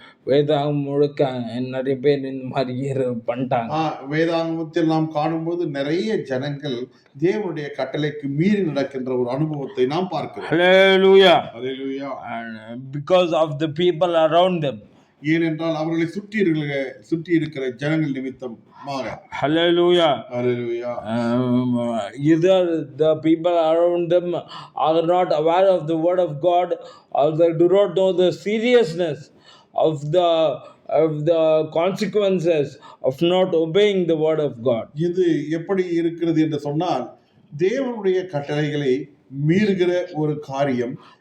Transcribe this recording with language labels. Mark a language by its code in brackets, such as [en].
[ta] வேதாகம் முழுக்க நிறைய பேர் இந்த மாதிரி பண்ணிட்டாங்க. வேதாகமத்தில் நாம் காணும்போது நிறைய ஜனங்கள் தேவனுடைய கட்டளைக்கு மீறி நடக்கின்ற ஒரு அனுபவத்தை நாம் பார்க்கிறோம். Hallelujah. Hallelujah. [en] And because of the people around them, [ta] ஏனென்றால் அவர்களை சுற்றி இருக்கிற ஜனங்கள் நிமித்தமாக. Hallelujah. Hallelujah. [en] Either the people around them are not aware of the word of God, or they do not know the seriousness of the consequences of not obeying the word of God. [ta] இது எப்படி இருக்கிறது என்று சொன்னால், தேவனுடைய கட்டளைகளை மீறுகிற ஒரு காரியம்.